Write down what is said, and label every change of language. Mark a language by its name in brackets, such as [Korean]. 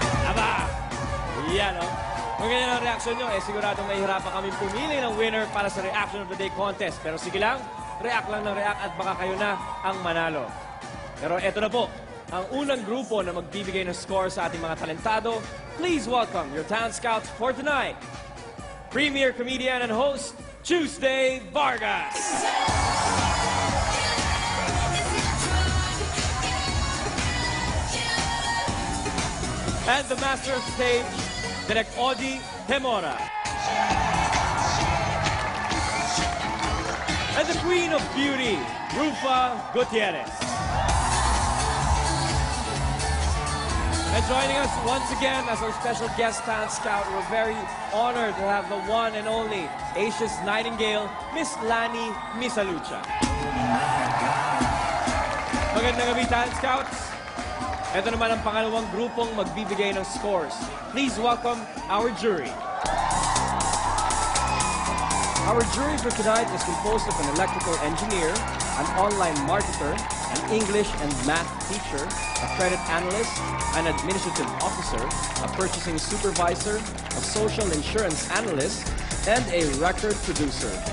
[Filipino] Aba! Yan, oh. Kung ganyan ang reaksyon nyo, siguradong mahihirapan kami pumili ng winner para sa Reaction of the Day contest. Pero sige lang, react lang ng react at baka kayo na ang manalo. Pero eto na po, ang unang grupo na magbibigay ng score sa ating mga talentado. [English] Please welcome your talent scouts for tonight. Premier comedian and host, Tuesday Vargas. And the master of stage, Direk Odi Hemora. And the queen of beauty, Rufa Gutierrez. And joining us once again as our special guest talent scout, we're very honored to have the one and only Asia's Nightingale, Miss Lani Misalucha. [Filipino] Magandang gabi, talent scouts. Ito naman ang pangalawang grupong magbibigay ng scores. [English] Please welcome our jury. Our jury for tonight is composed of an electrical engineer, an online marketer, an English and math teacher, a credit analyst, an administrative officer, a purchasing supervisor, a social insurance analyst, and a record producer.